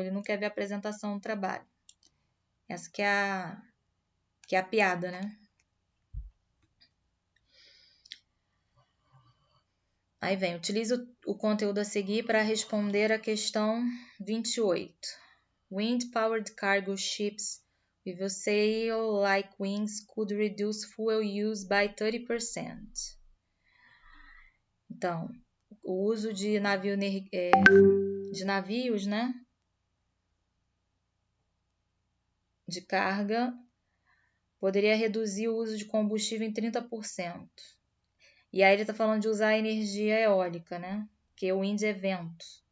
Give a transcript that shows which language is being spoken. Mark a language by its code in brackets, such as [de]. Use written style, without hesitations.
[pt] Ele não quer ver a apresentação no trabalho. Essa que é a piada, né? Aí vem, utilize o conteúdo a seguir para responder a questão 28. [en] Wind-powered cargo ships with a sail like wings could reduce fuel use by 30%. [pt] Então, o uso de navios, né, de carga poderia reduzir o uso de combustível em 30%. E aí ele está falando de usar energia eólica, né? Porque o wind é vento.